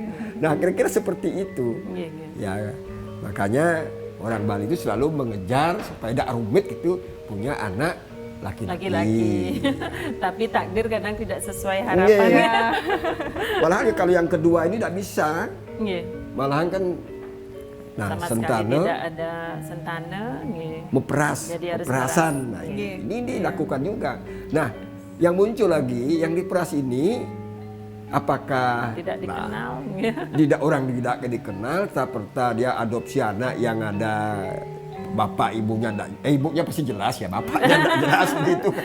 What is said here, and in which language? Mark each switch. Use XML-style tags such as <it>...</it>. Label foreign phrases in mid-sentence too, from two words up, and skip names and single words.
<id>Nah, kira-kira seperti itu. Ya, makanya orang Bali itu selalu mengejar supaya tidak rumit gitu punya anak laki-laki. Tapi takdir kadang tidak sesuai harapan. Malahan kalau yang kedua ini tidak bisa. Nggih. Malahan kan Sama sekali sentana tidak ada sentana. Nggih. meperas, Jadi harus perasan. meras. Nah, ini dilakukan juga. Nah, yang muncul lagi, yang diperas ini, apakah Tidak dikenal. tidak orang tidak dikenal, seperti dia adopsi anak yang ada bapak ibunya, ibunya pasti jelas ya, bapaknya tidak jelas begitu kan.</id>